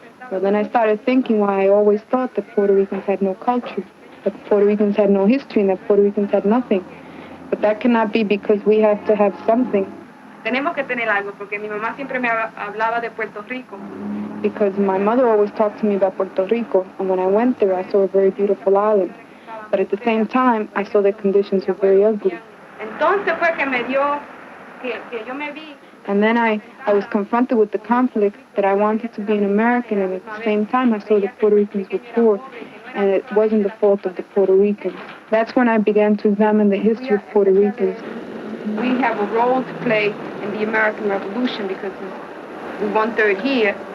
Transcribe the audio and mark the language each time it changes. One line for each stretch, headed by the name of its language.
English: Well, then I started thinking why I always thought that Puerto Ricans had no culture, that Puerto Ricans had no history, and that Puerto Ricans had nothing. But that cannot be because we have to have something.
Spanish: Tenemos que tener algo, porque mi mamá siempre me hablaba de Puerto Rico.
English: Because my mother always talked to me about Puerto Rico, and when I went there, I saw a very beautiful island. But at the same time, I saw the conditions were very ugly.
Spanish: Entonces fue que me dio, que yo me vi.
English: And then I was confronted with the conflict that I wanted to be an American, and at the same time, I saw that Puerto Ricans were poor, and it wasn't the fault of the Puerto Ricans. That's when I began to examine the history of Puerto Ricans. We have a role to play in the American Revolution because we're 1/3 here.